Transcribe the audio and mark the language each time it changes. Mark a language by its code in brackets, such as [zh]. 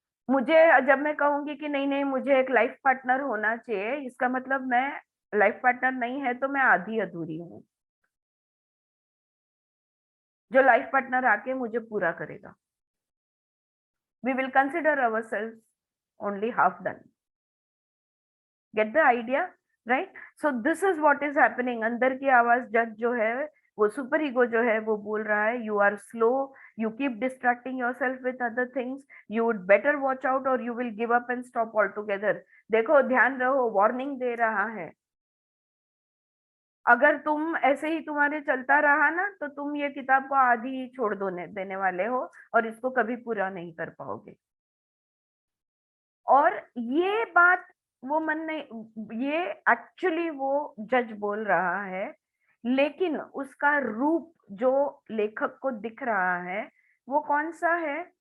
[hi] मुझे जब मैं कहूंगी कि नहीं नहीं मुझे एक लाइफ पार्टनर होना चाहिए, इसका मतलब मैं लाइफ पार्टनर नहीं है तो मैं आधी अधूरी हूँ, जो लाइफ पार्टनर आके मुझे पूरा करेगा। [en] We will consider ourselves only half done. Get the idea, right? So this is what is happening. [hi] अंदर की आवाज जज जो है, वो सुपर ईगो जो है, वो बोल रहा है [en] you are slow, you keep distracting yourself with other things, you would better watch out or you will give up and stop altogether. [hi] देखो, ध्यान रहो, वार्निंग दे रहा है। अगर तुम ऐसे ही तुम्हारे चलता रहा ना, तो तुम ये किताब को आधी ही छोड़ देने वाले हो और इसको कभी पूरा नहीं कर पाओगे। और ये बात वो मन नहीं, ये एक्चुअली वो जज बोल रहा है, लेकिन उसका रूप जो लेखक को दिख रहा है वो कौन सा है?